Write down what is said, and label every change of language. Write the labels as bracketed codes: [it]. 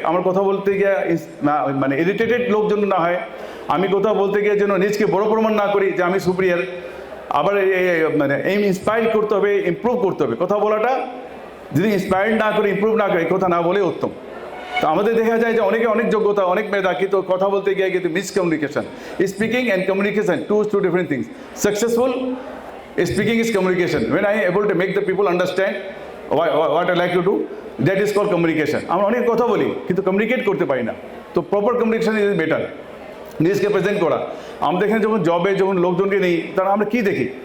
[bn] আমার কথা বলতে গিয়ে মানে ইরিটেটেড লোক যেন না হয়, আমি কথা বলতে গিয়ে যেন নিজকে বড় প্রমাণ না করি যে আমি সুপিরিয়ার। আবার মানে এই ইন্সপায়ার করতে হবে, ইমপ্রুভ করতে হবে। কথা বলাটা যদি ইন্সপায়ার না করে, ইমপ্রুভ না করে, কথা না বলে উত্তম। তো আমাদের দেখা যায় যে অনেকে অনেক যোগ্যতা, অনেক মেধা, কিন্তু কথা বলতে গিয়ে কিন্তু miscommunication. [en] Speaking and communication two different things. Successful speaking is communication. When I am able to make the people understand what I like to do, that is called communication. [bn] আমরা অনেক কথা বলি কিন্তু কমিউনিকেট করতে পারি না। তো [en] Proper communication is better. [bn] নিজকে প্রেজেন্ট করা। আমরা এখানে যখন জবে যখন লোকজনকে নেই তারা আমরা কী দেখি,